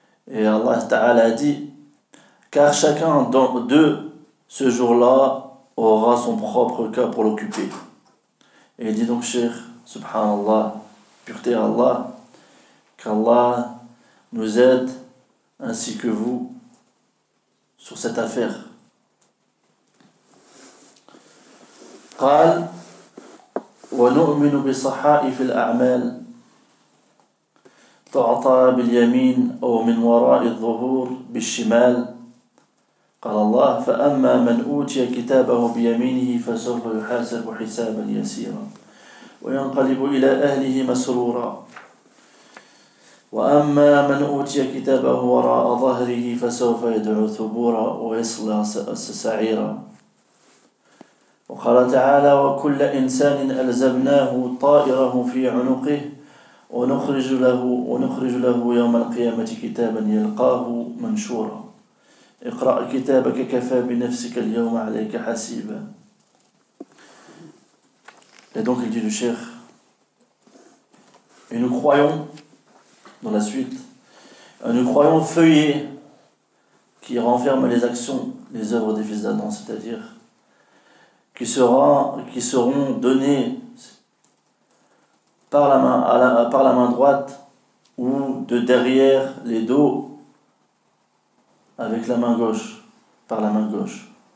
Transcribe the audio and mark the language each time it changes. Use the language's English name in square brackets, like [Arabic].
[French] Et Allah Ta'ala a dit, car chacun d'eux ce jour-là aura son propre cas pour l'occuper. Et il dit donc, Cheikh, subhanallah, pureté à Allah, qu'Allah nous aide ainsi que vous sur cette affaire. [Arabic] قال ونؤمن بصحائف الأعمال تعطى باليمين أو من وراء الظهور بالشمال. قال الله فأما من أوتي كتابه بيمينه فسوف يحاسب حسابا يسيرا وينقلب إلى أهله مسرورا وأما من أوتي كتابه وراء ظهره فسوف يدعو ثبورا ويصلى سعيرا. وقال تعالى وكل إنسان ألزمناه طائره في عنقه ونخرج له يوم القيامة كتابا يلقاه منشورا اقرأ كتابك كفى بنفسك اليوم عليك حسيبا. [French] Et donc il dit le cheikh, et nous croyons, dans la suite, nous croyons feuillet qui renferme les actions, les œuvres des fils d'Adam, c'est-à-dire qui seront données par la main droite ou de derrière les dos avec la main gauche, par la main gauche.